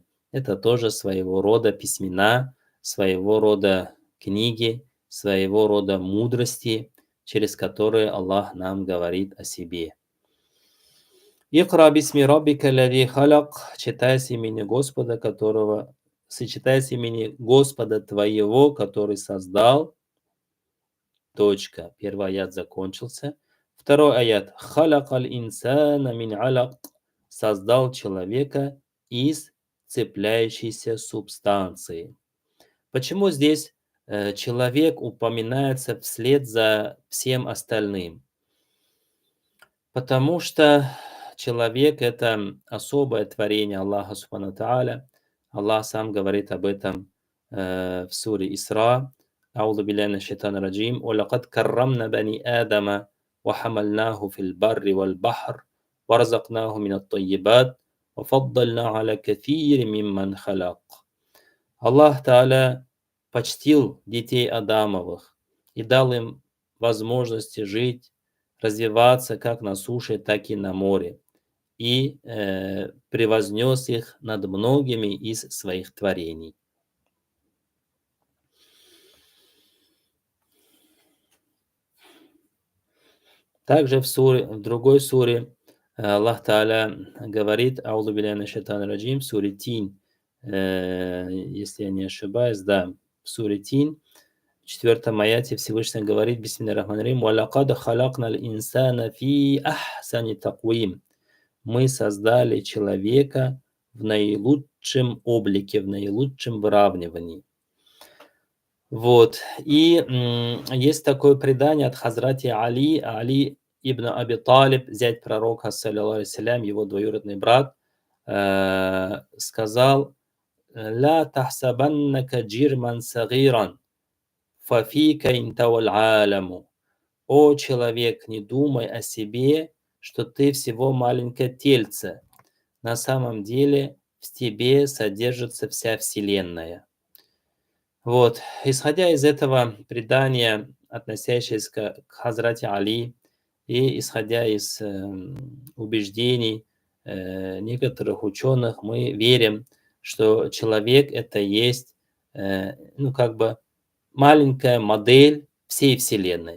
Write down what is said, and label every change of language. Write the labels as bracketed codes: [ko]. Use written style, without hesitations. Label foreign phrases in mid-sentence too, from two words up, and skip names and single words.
[ru] Это тоже своего рода письмена, своего рода книги, своего рода мудрости, через которые Аллах нам говорит о себе. [ar] «اقرأ باسم ربك الذي خلق», [ru] читай с имени Господа, которого, сочетай с имени Господа твоего, который создал. Точка. Первый аят закончился. Второй аят. [ar] خلق الإنسان من علق. [ru] Создал человека из цепляющейся субстанции. Почему здесь человек упоминается вслед за всем остальным? Потому что человек — это особое творение Аллаха Субхану Тааля. Аллах сам говорит об этом в суре Исра. [ar] أعوذ بالله من الشيطان الرجيم ولقد كرمنا بني آدم وحملناه في البر والبحر ورزقناه من الطيبات وفضلنا على كثير ممن خلق. [ru] Аллах Тааля почтил детей Адамовых и дал им возможности жить, развиваться как на суше, так и на море, и превознес их над многими из своих творений. Также в другой суре Аллах Тааля говорит, [ar] أعوذ بالله من الشيطان الرجيم, [ru] в суре Тин, если я не ошибаюсь, да, в суре Тин, в 4 аяте Всевышний говорит, [ar] بسم الله الرحمن الرحيم، «ولقد خلقنا الإنسان في أحسن تقويم». [ru] Мы создали человека в наилучшем облике, в наилучшем выравнивании. Вот. И есть такое предание от Хазрати Али ибн Аби Талиб, зять пророка, [ar] صلى الله عليه, [ru] его двоюродный брат, сказал: [ar] «لا تحسبنك جرما صغيرا، ففيك انطوى العالم». [ru] О человек, не думай о себе, что ты всего маленькое тельце. На самом деле в тебе содержится вся вселенная. Вот. Исходя из этого предания, относящегося к Хазрати Али, и исходя из убеждений некоторых ученых, мы верим, что человек — это есть, ну, как бы маленькая модель всей Вселенной.